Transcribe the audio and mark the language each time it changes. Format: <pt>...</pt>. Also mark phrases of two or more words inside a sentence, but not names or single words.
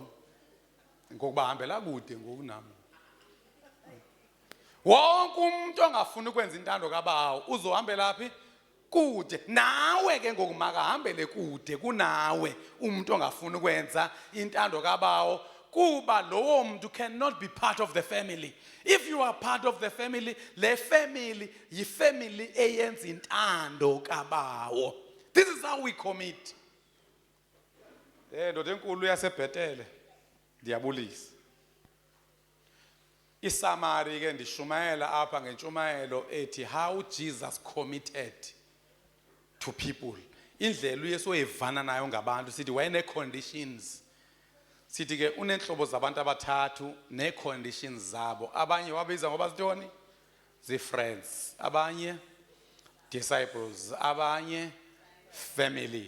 <xh>Ngokuba hambela kude ngoku nami. Wonke umuntu ongafuni ukwenza intando kabawo uzohambela phi? Kude. Nawe ke ngoku makahambele kude kunawe umuntu ongafuni ukwenza intando kabawo, kuba lowo muntu</xh> <en>cannot be part of the family. If you are part of the family,</en> <xh>le family yifamily eyenza intando kabawo.</xh> <en>This is how we commit.</en> <xh>Ndoda enkulu yaseBhetele ndiyabulisa. Isamari ke ndishumayela apha ngentshumayelo ethi</xh> <en>how Jesus committed to people.</en> <xh>Indlela uYesu evana nayo ngabantu sithi wayene conditions. Sithi ke unenhlobo zabantu abathathu ne conditions zabo. Abanye wabiza ngoba sithoni?</xh> <en>Friends. Abanye disciples.</en> <xh>Abanye family.</xh>